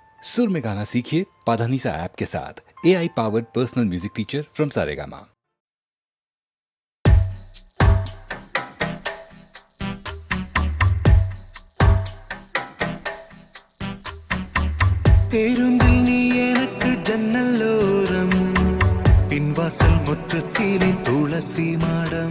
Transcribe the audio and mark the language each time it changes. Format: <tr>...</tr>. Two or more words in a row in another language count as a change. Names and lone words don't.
<hi>सुर में गाना सीखिए पाधानीसा ऐप के साथ।</hi> <en>AI powered personal music teacher from Saregama.</en> <ta>பேருந்தில் நீ எனக்கு ஜன்னலோரம், பின்வாசல் முற்றத்திலே துளசி மாடம்.</ta>